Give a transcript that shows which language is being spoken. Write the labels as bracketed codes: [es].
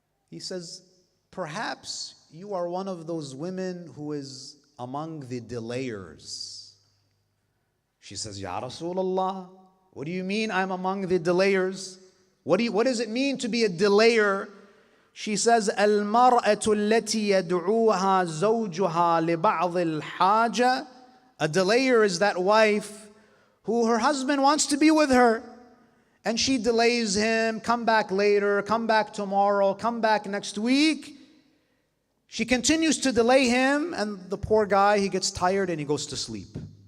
[en] He says, perhaps you are one of those women who is among the delayers. She says, Ya Rasulullah, what do you mean I'm among the delayers? What does it mean to be a delayer? She says, [ar] الْمَرْأَةُ الَّتِي يَدْعُوهَا زَوْجُهَا لِبَعْضِ الْحَاجَةِ. [en] A delayer is that wife who her husband wants to be with her, and she delays him, come back later, come back tomorrow, come back next week. She continues to delay him, and the poor guy, he gets tired and he goes to sleep.